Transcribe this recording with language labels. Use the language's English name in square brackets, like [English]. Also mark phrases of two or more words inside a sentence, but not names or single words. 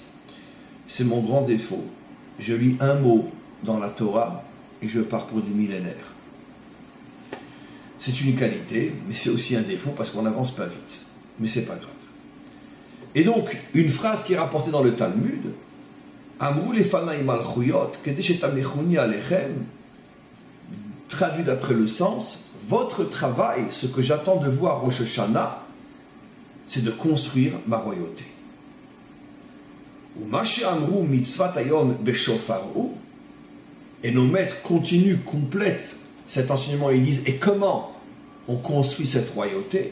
[French] C'est mon grand défaut. Je lis un mot dans la Torah et je pars pour des millénaires. C'est une qualité, mais c'est aussi un défaut parce qu'on n'avance pas vite. Mais c'est pas grave. Et donc, une phrase qui est rapportée dans le Talmud, [Hebrew] אמרו לפני מלכויות כדי שתמליכוני עליכם, [French] traduit d'après le sens, votre travail, ce que j'attends de vous à Rosh Hashanah, c'est de construire ma royauté. Et nos maîtres continuent, complètent cet enseignement et disent, et comment on construit cette royauté?